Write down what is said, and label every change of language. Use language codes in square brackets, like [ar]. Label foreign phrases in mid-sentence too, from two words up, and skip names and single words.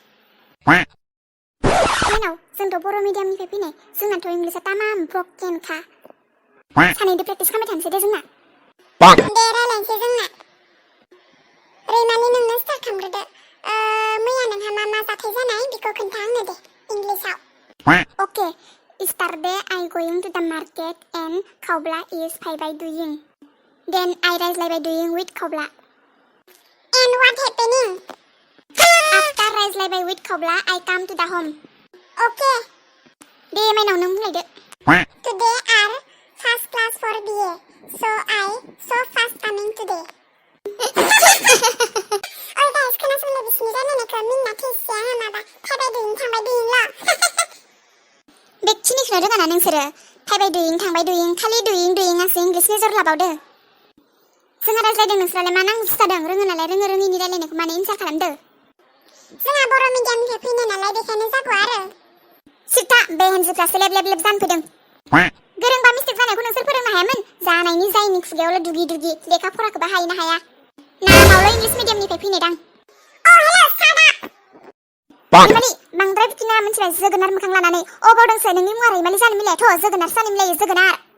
[brx] मेनाव जोंथ' बर' मिडियामनिफ्राय फैनाय जोंनाथ' इंलिशआ तामाम ब्रकेनखा सानैदो प्रेक्टिस खालामबाय थानोसै दे जोंना दे रायलायनोसै जोंना रैमालि नोंनो स्टार्ट खालामग्रोदो मैया नोंहा मा मा जाथाय जानाय बेखौ खोन्था आंनो दे इंलिशआव [en] Okay, yesterday I going to the market and Kaubla is by doing. Then I रायज्लाय by doing with Kaubla. And what happening? After रायज्लाय by with Kaubla, I come to the home. [brx] Okay. दे माइनाव नों बुंलायदो. [en] Today are first class for BA, so I so fast coming today. Oh guys, [brx] खोनासंलाय बिसिनि रायलायनायखौ मिन्ना थैसेया माबा थाबाय doing थांबाय doing ल'. बेखिनिखौनो रोङाना नोंसोरो थाबाय दुयिं थांबाय दुयिं खालि दुयिंआसो [en] English major [brx] लाबावदो जोंहा रायज्लायदों नोंसोरालाय मा नांगौ जादों रोङो नालाय रोङिनि रायलायनायखौ मानो इनसार खालामदो जोंहा बर' मिडियामनिफ्राय फैनाय नालाय बेखायनो जागौ आरो सिथा बे हेनजोफ्रासो लेब जानो फैदों गोरोंबा मिस्टेक जानायखौ नोंसोर फोरोंनो हायामोन जानायनि जायनि खुगायावल' दुगि लेखा फराखौबा हायोना हाया नामावल' [en] English medium [brx] फैनायदां रैमालि बांद्राय बिदिनो मोनथिबाय जोगोनार मोखां लानानै अबाव दंसै नोंनि मुङा रैमालि जानो मिलायाथ' जोगोनार सानो मिलायो जोगोनार